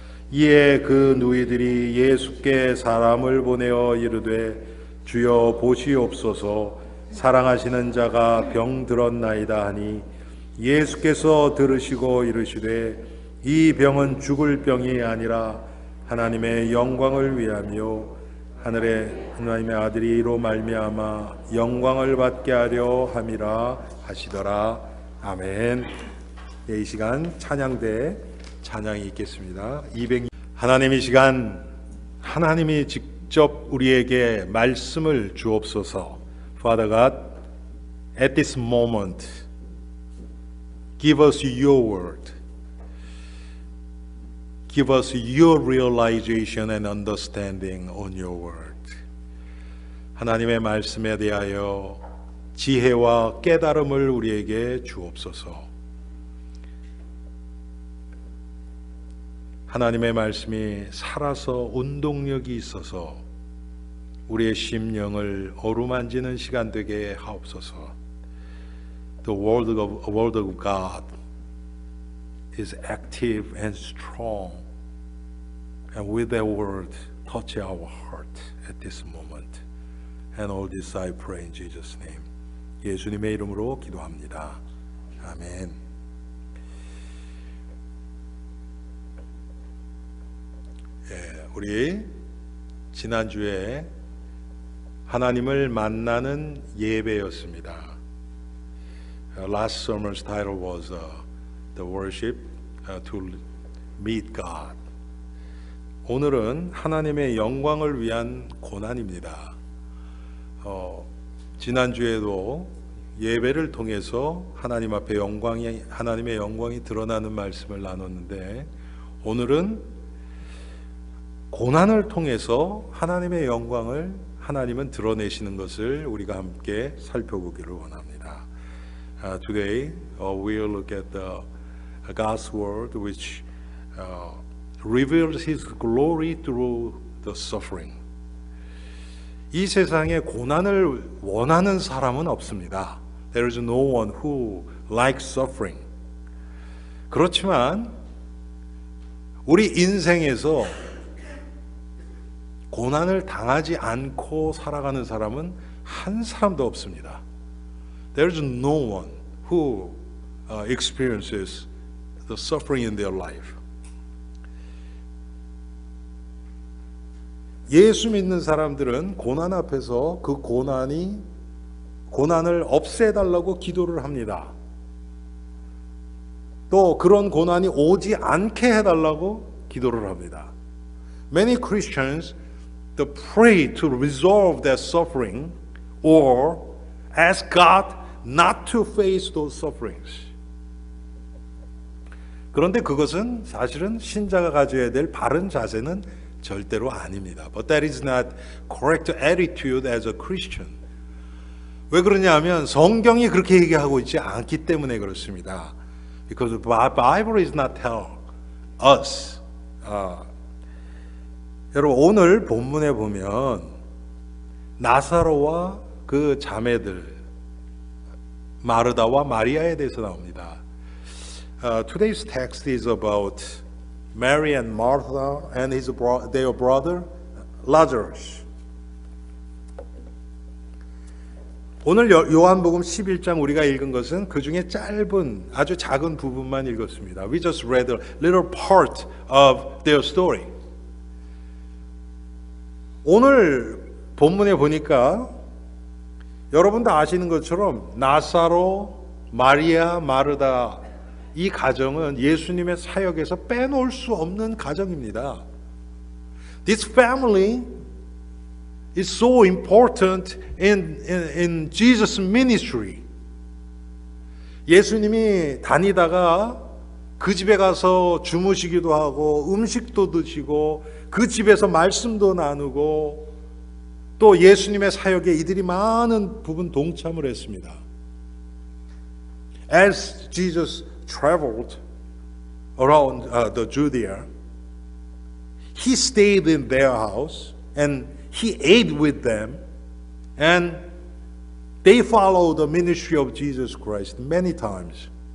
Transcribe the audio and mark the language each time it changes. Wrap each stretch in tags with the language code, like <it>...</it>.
<ko>이에 그 누이들이 예수께 사람을 보내어 이르되 주여 보시옵소서, 사랑하시는 자가 병들었나이다 하니 예수께서 들으시고 이르시되 이 병은 죽을 병이 아니라 하나님의 영광을 위하며 하늘의 하나님의 아들이 이로 말미암아 영광을 받게 하려 함이라 하시더라. 아멘. 예, 이 시간 찬양대 찬양이 있겠습니다. 하나님, 이 시간 하나님이 직접 우리에게 말씀을 주옵소서.</ko> <en>Father God, at this moment, give us your word. Give us your realization and understanding on your word.</en> <ko>하나님의 말씀에 대하여 지혜와 깨달음을 우리에게 주옵소서. 하나님의 말씀이 살아서 운동력이 있어서 우리의 심령을 어루만지는 시간 되게 하옵소서.</ko> <en>The word of God is active and strong, and with that word touch our heart at this moment. And all this I pray in Jesus' name.</en> <ko>예수님의 이름으로 기도합니다. 아멘. 우리 지난주에 하나님을 만나는 예배였습니다.</ko> <en>Last sermon's title was The Worship to Meet God.</en> <ko>오늘은 하나님의 영광을 위한 고난입니다. 지난주에도 예배를 통해서 하나님 앞에 하나님의 영광이 드러나는 말씀을 나눴는데, 오늘은 고난을 통해서 하나님의 영광을 하나님은 드러내시는 것을 우리가 함께 살펴보기를 원합니다.</ko> <en>Today we'll look at God's word which reveals His glory through the suffering.</en> <ko>이 세상에 고난을 원하는 사람은 없습니다.</ko> <en>There is no one who likes suffering.</en> <ko>그렇지만 우리 인생에서 고난을 당하지 않고 살아가는 사람은 한 사람도 없습니다.</ko> <en>There is no one who experiences the suffering in their life.</en> <ko>예수 믿는 사람들은 고난 앞에서 그 고난을 없애달라고 기도를 합니다. 또 그런 고난이 오지 않게 해달라고 기도를 합니다.</ko> <en>Many Christians pray to resolve that suffering or ask God not to face those sufferings.</en> <ko>그런데 그것은 사실은 신자가 가져야 될 바른 자세는 절대로 아닙니다.</ko> <en>But that is not correct attitude as a Christian.</en> <ko>왜 그러냐면 성경이 그렇게 얘기하고 있지 않기 때문에 그렇습니다.</ko> <en>Because the Bible is not tell us.</en> <ko>여러분, 오늘 본문에 보면 나사로와 그 자매들 마르다와 마리아에 대해서 나옵니다.</ko> <en>Today's text is about Mary and Martha and their brother Lazarus.</en> <ko>오늘 요한복음 11장 우리가 읽은 것은 그 중에 짧은 아주 작은 부분만 읽었습니다.</ko> <en>We just read a little part of their story.</en> <ko>오늘 본문에 보니까 여러분 다 아시는 것처럼 나사로, 마리아, 마르다 이 가정은 예수님의 사역에서 빼놓을 수 없는 가정입니다.</ko> <en>This family is so important in Jesus' ministry.</en> <ko>예수님이 다니다가 그 집에 가서 주무시기도 하고 음식도 드시고 그 집에서 말씀도 나누고 또 예수님의 사역에 이들이 많은 부분 동참을 했습니다.</ko> <en>As Jesus traveled around the Judea, he stayed in their house and he ate with them and they followed the ministry of Jesus Christ many times.</en>